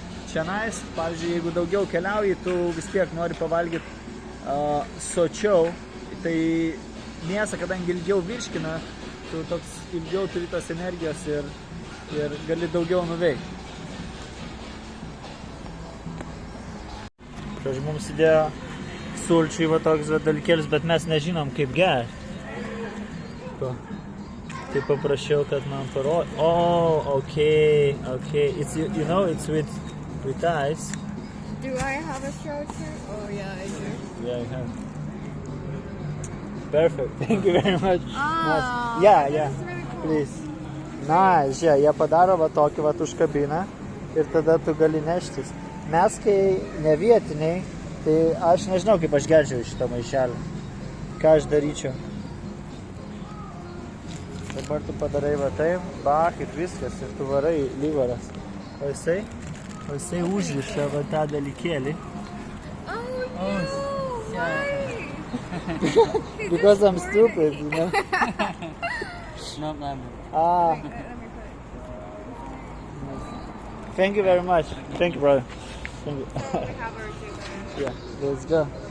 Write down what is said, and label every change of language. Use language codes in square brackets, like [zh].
[lt] Čianais, pavyzdžiui, jeigu daugiau keliauji, tu vis tiek nori pavalgyti sočiau, tai mėsą, kadangi ilgiau virškina, tu toks ilgiau turi tos energijos ir gali daugiau nuveikti. Kaž mums įdėjo sulčių va toks dalykėlis, bet mes nežinom kaip gerti. Tai paprašiau, kad man parodė. [en] Oh, okay. It's, you know, it's with ice. Do I have a straw too? Oh yeah, I do. Yeah, I have. Perfect. Thank you very much. Ah, Nice. Yeah. this is really cool. Please. [lt] Nice, jie padaro va tokį va užkabiną ir tada tu gali neštis. Mes, kai ne vietiniai, tai aš nežinau, kaip aš gerčiau šitą maišelį. Ką aš daryčiau. Dabar tu padarai va taip, bach ir viskas, ir tu varai lyvaras. O jisai užriša va tą dalykėlį. [en] Oh no! Why? Because I'm stupid, you know? No problem. Let me put Thank you very much. Thank you, brother. Thank you. it. We have our table. Yeah, let's go.